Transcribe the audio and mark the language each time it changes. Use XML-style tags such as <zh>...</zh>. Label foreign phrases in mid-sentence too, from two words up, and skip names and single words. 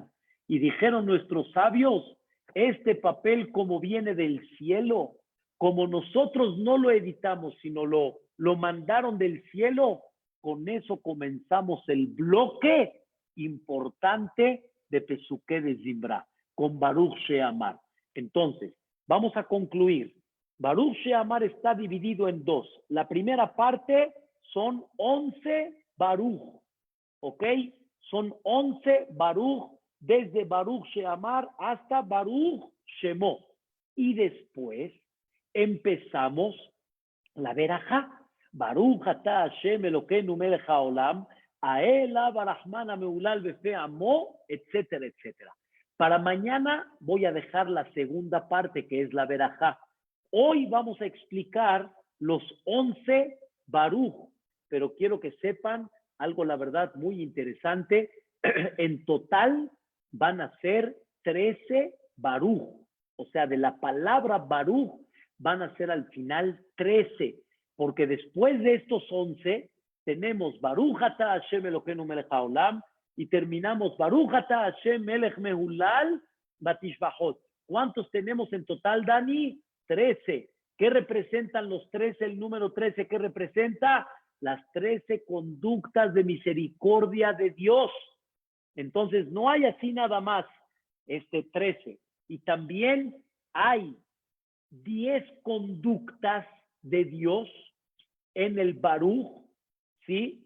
<es>Y dijeron nuestros sabios, este papel como viene del cielo, como nosotros no lo editamos, sino lo mandaron del cielo, con eso comenzamos el bloque importante de Pesuké de Zimra, con Baruch Sheamar. Entonces, vamos a concluir. Baruch Sheamar está dividido en 2. La primera parte son 11 Baruch, ¿ok? Son 11 Baruch, desde Baruch Sheamar hasta Baruch Shemo. Y después empezamos la verajá.</es> <he>ברוך אתה השם אלוקינו מלך העולם האל הרחמן המהולל בפי עמו,</he> <es>etcétera, etcétera. Para mañana voy a dejar la segunda parte, que es la verajá. Hoy vamos a explicar los 11 Baruch, pero quiero que sepan algo, la verdad, muy interesante. En total van a ser 13 Baruch, o sea, de la palabra Baruch van a ser al final 13, porque después de estos 11 tenemos</es> <he>ברוך אתה השם אלוקינו מלך העולם</he> <es>y terminamos</es> <he>ברוך אתה השם מלך מהולל בתשבחות.</he> <es>¿Cuántos tenemos en total, Dani? 13. ¿Qué representan los 13? El número 13, ¿qué representa? Las 13 conductas de misericordia de Dios. Entonces, no hay así nada más 13. Y también hay 10 conductas de Dios en el Baruch, ¿sí?</es>